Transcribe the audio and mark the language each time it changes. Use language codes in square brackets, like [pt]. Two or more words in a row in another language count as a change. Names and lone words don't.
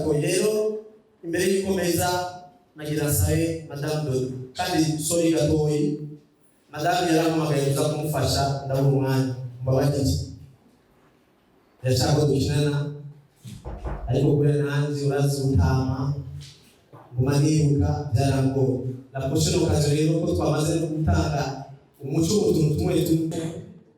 [rn] ko rero imbere y'ikomeza nagira sabe madame Dodo kandi sorry gatoyi madame yarampamagaye kuza kumufasha ndabura umwanya mbabagije yashaka dukinana ariko kubera nanjye urazi utama nguma nibuka byarangoye [fr] la prochaine occasion [rn] rero ko twamaze no gutanga umuco mu tuntu tumwe tumwe